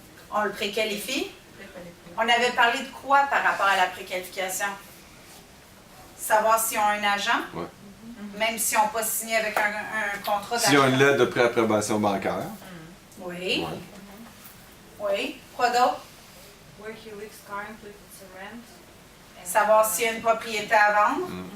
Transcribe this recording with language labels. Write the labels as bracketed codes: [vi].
[fr] On le préqualifie. On avait parlé de quoi par rapport à la préqualification? Savoir s'ils ont un agent, même s'ils n'ont pas signé avec un contrat d'achat. S'ils ont une lettre de préapprobation bancaire. Oui. Oui. Quoi d'autre? [en] Where he lives currently, if it's a rent. [fr] Savoir s'il y a une propriété à vendre.